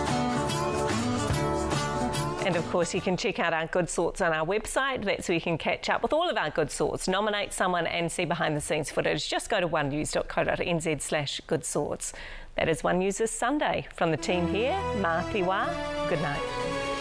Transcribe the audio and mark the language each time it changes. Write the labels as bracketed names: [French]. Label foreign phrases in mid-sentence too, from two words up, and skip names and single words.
[English] And of course, you can check out our Good Sorts on our website. That's where you can catch up with all of our Good Sorts, nominate someone and see behind the scenes footage. Just go to onenews.co.nz/Good Sorts. That is One News this Sunday. From the team here, [Māori] Mā te wā, [English] good night.